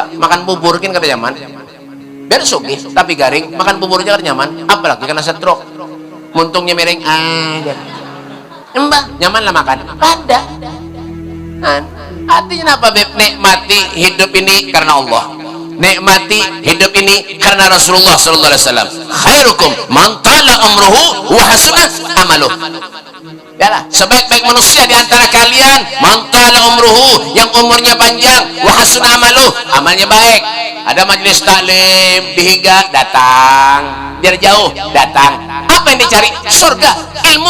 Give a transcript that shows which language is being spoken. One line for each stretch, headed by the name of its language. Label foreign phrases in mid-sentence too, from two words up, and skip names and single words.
Banjar: Makan bubur kan kada nyaman. Biar sugih tapi garing, makan buburnya kada nyaman. Apalagi kena stroke. Muntungnya miring aja. Mbah, nyaman lah makan. Ada. Artinya apa beb?
Indonesian: Nikmati hidup ini karena Allah. Nikmati hidup ini karena Rasulullah
Arabic: صلى الله عليه وسلم. خيركم من طال عمره وحسن عمله.
Indonesian: Yalah, sebaik-baik manusia di antara kalian
Arabic: من طال عمره,
Indonesian: yang umurnya panjang,
Arabic: وحسن عمله,
Indonesian: amalnya baik. Ada majelis taklim di Higa, datang. Biar jauh, datang. Apa yang dicari? Surga, ilmu.